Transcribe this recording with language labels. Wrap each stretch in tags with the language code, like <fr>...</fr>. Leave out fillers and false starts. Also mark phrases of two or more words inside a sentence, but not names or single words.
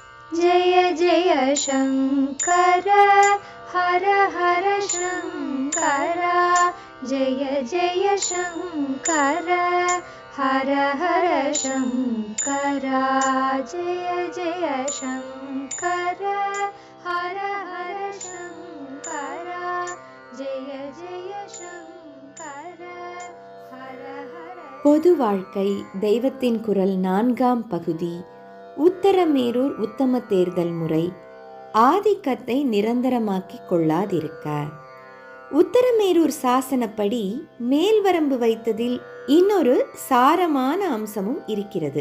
<sa>जय जय शङ्कर हर हर शङ्कर जय जय शङ्कर हर हर शङ्कर जय जय शङ्कर हर हर शङ्कर जय जय शङ्कर हर हर.</sa> <ta>பொது வாழ்க்கை தெய்வத்தின் குரல் 4ஆம் பகுதி. உத்தரமேரூர் உத்தம தேர்தல் முறை. ஆதிக்கத்தை நிரந்தரமாக்கிக் கொள்ளாதிருக்க. உத்தரமேரூர் சாசனப்படி மேல்வரம்பு வைத்ததில் இன்னொரு சாரமான அம்சமும் இருக்கிறது.</ta>